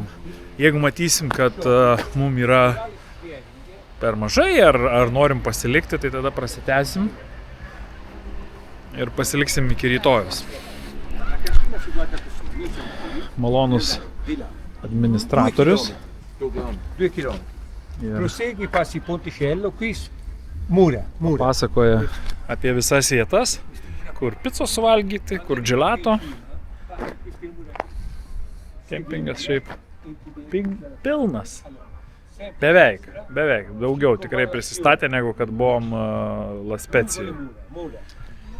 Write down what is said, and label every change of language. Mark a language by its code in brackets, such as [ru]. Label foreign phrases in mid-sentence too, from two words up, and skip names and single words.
[lt] Jeigu matysim, kad mums yra per mažai ar norim pasilikti, tai tada prasitęsim ir pasiliksim iki rytojus. Malonus administratorius. 2 km. [it] Prosegui, passi Ponticello, qui Mura. [lt] Pasakoja apie visas vietas, kur picos suvalgyti, kur džilato. Kempingas šiaip pilnas. Beveik. Daugiau tikrai prisistatė, negu kad buvom La Specijoj.